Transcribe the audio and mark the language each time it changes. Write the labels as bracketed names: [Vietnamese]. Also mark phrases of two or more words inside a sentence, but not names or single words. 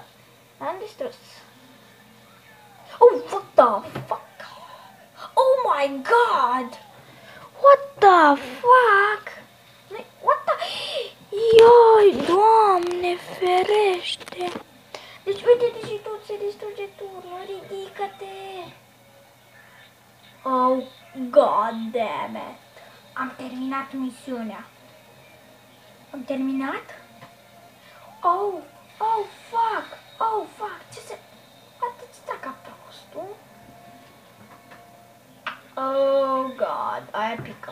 [Romanian] L-am distrus. [English] Oh, what the fuck? Oh my god! What the fuck? What the... [Romanian] Ioi, Doamne ferește! Deci uite, și tot se distruge turnul, ridică-te! [English] Oh, god damn it! [Romanian] Am terminat misiunea. Am terminat? [English] Oh, oh fuck! Oh fuck! [Romanian] Ce se... Poate ce ca prostul? [English] Oh god, [Romanian] aia pică.